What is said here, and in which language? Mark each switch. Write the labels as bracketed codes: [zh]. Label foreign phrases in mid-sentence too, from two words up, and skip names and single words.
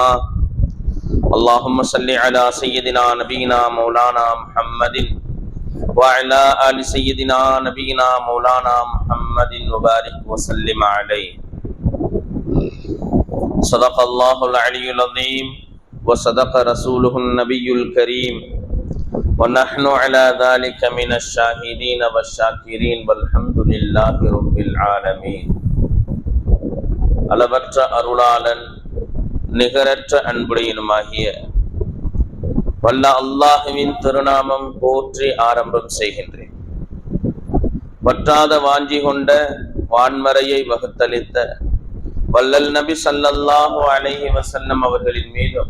[ar] اللهم صل على سيدنا نبينا مولانا محمد وعلى آل سيدنا نبينا مولانا محمد وبارك وسلم عليه. صدق الله العلي العظيم وصدق رسوله النبي الكريم ونحن على ذلك من الشاهدين والشاكرين والحمد لله رب العالمين. [ta] அளவற்ற அருளாளன் நிகரற்ற அன்புடையனுமாகிய வல்ல அல்லாஹுவின் திருநாமம் போற்றி ஆரம்பம் செய்கின்றேன். வற்றாத வாஞ்சி கொண்ட வான்மறையை வகுத்தளித்த வல்லல் நபி [ar] صلى الله عليه وسلم [ta] அவர்களின் மீதும்